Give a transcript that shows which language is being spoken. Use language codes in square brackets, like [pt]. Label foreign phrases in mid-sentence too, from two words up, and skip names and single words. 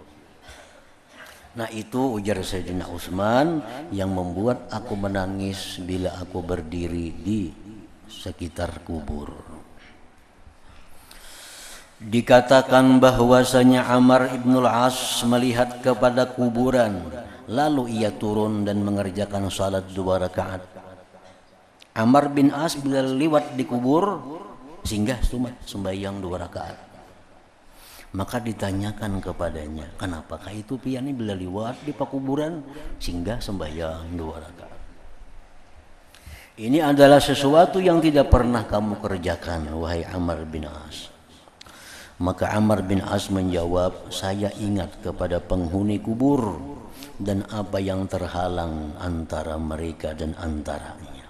[id] Nah, itu ujar Sayyidina Utsman yang membuat aku menangis bila aku berdiri di sekitar kubur. Dikatakan bahwasanya Amr ibnul As melihat kepada kuburan, lalu ia turun dan mengerjakan salat 2 rakaat. Amr bin As bila lewat di kubur singgah sembahyang 2 rakaat. Maka ditanyakan kepadanya, kenapakah itu [bjn] pian ini bila liwat di pakuburan [id] singgah sembahyang 2 rakaat. Ini adalah sesuatu yang tidak pernah kamu kerjakan, wahai Amr bin As. Maka Amr bin As menjawab, saya ingat kepada penghuni kubur dan apa yang terhalang antara mereka dan antaranya.